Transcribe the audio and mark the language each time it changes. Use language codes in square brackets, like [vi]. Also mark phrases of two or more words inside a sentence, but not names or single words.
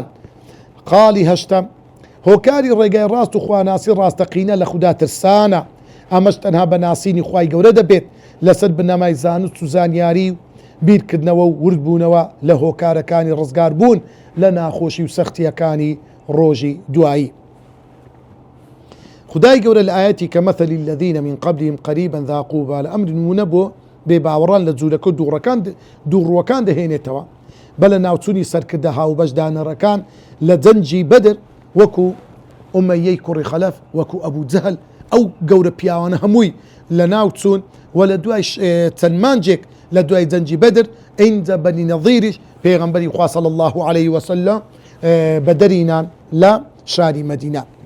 [ckb] خاڵی هەشتەم هۆکاری ڕێگای ڕاست و خواناسی ڕاستەقینە لە خوددا ترسانە، ئەمەش تەنها بە ناسینی خوای گەورە دەبێت لەسەر بنەمای زانست و زانیاری و بیرکردنەوە و وردبوونەوە لە هۆکارەکانی ڕزگار بوون لە ناخۆشی و سەختیەکانی ڕۆژی دوایی. خدای گەورە لە ئاەتی کە مەثەلی [ar] الذین من قبلهم قریبا ذاقوا وبال ئەمر [ckb] نمونە بۆ بێباوەڕان لە جوولەکە و دووڕوەکان دەهێنێتەوە بە لە ناوچوونی سەرکردە هاوبەشدانەڕەکان لە جەنجی بەدر، وەکو ئومەیەی کوڕی خەلەف، وەکو ئەبوو جەهل، ئەو گەورە پیاوانە هەمووی لە ناو چوون و لە دوای چەند مانجێک لە دوای جەنجی بەدر ئینجا بەنی نەظیریش پێغەمبەری خوا [ar] صلی الله عليه وسلم [ckb] بەدەرینان لە شاری مەدینە.